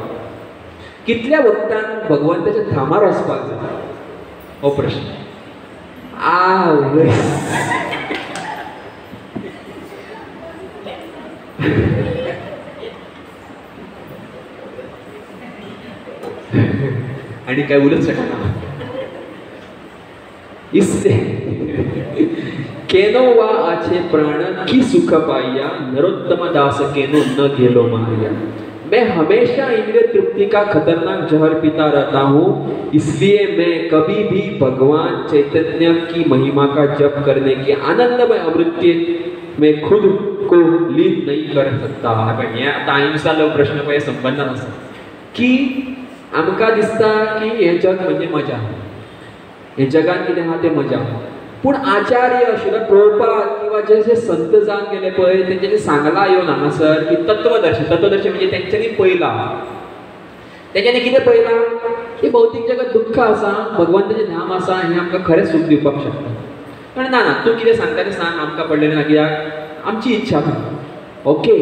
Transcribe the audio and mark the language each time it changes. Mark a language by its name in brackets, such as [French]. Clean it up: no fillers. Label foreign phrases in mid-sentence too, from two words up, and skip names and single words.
[Konkani] कितल्या भक्तांक भगवंताच्या धामार वचपाक जाय हो प्रश्न. आणि काय उलट शकना. [Bangla] ইসসে কেন বা আছে প্রাণ কি সুখ পাইয়া নরোত্তম দাস কেন না গেল মরিয়া. [Hindi] मैं हमेशा इंद्रिय तृप्ति का खतरनाक जहर पीता रहता हूँ, इसलिए मैं कभी भी भगवान चैतन्य की महिमा का जप करने के आनंदमय अमृत में खुद को लीन नहीं कर सकता. [Konkani] पण हे आता अहिंसा प्रश्न पळय संबंधान आसा की आमकां दिसता की हे जग म्हणजे मजा. हे जगान कितें आहा तें मजा. पूण आचार्य श्रील प्रभुपाद किंवा जे जे संत जावन गेले पळय तेंच्यांनी सांगला येवन हांगासर की तत्वदर्शी म्हणजे तेंच्यांनी पळयला. तेंच्यांनी कितें पळयलां की भौतीक जगात दुख्ख आसा भगवंताचें नाम आसा हें आमकां खरें सूख दिवपाक शकता. पण ना तूं कितें सांगता तें सांग आमकां पडलेलें ना कित्याक आमची इच्छा ओके.